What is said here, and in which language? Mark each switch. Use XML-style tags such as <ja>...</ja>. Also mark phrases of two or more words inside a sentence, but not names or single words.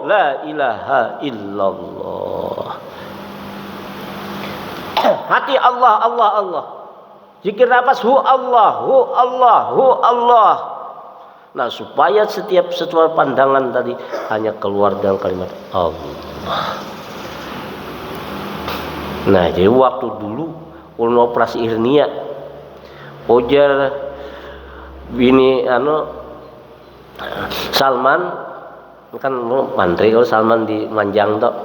<ar>لا إله إلا الله. Hati الله الله الله.</ar> <id>Zikir nafas</id> <ar>هو الله، هو الله، هو الله.</ar> <id>Nah, supaya setiap pandangan tadi hanya keluar dengan kalimat Allah.</id> <bjn>Nah, jadi waktu dulu ulun operasi hernia, ujar bini Salman kan mantri kalau Salman di Manjang tok.</bjn>